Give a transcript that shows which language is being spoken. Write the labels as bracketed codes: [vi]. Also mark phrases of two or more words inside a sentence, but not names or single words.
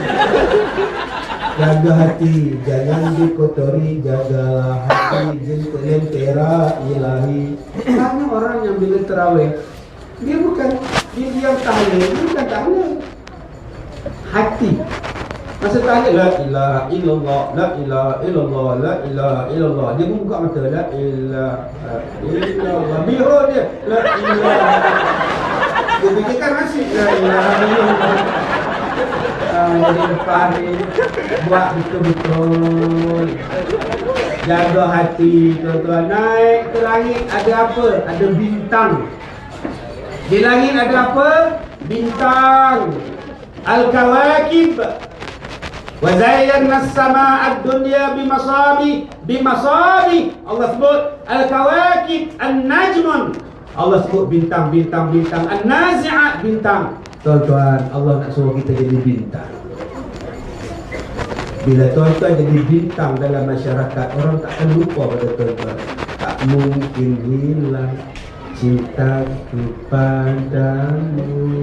[ms] Jaga hati, jangan dikotori. Jagalah hati, lentera ilahi. Banyak orang yang bila terawih, dia bukan dia yang tahlil, dia bukan tahlil. Hati. Masa tahlil [ar] la ilaha illallah, la ilaha illallah, la ilaha illallah. [ms] Dia buka mata [ar] la ilaha illallah. [ms] Biro dia [ar] la ilaha. [ms] Dia fikirkan masih [ar] la ilaha illallah. [ms] Di depan ni buat betul-betul. Jaga hati tuan-tuan. Naik ke langit ada apa? Ada bintang. Di langit ada apa? Bintang. Al-kawakib. [ar] Wa zayyana as-samaa'a ad-dunya bimasabi. [ms] Allah sebut [ar] al-kawakib, an-najmun. [ms] Allah sebut bintang. An-nazi'at bintang. Tuan-tuan, Allah nak suruh kita jadi bintang. Bila tuan-tuan jadi bintang dalam masyarakat, orang tak akan lupa pada tuan-tuan. Tak mungkin hilang cintaku padamu.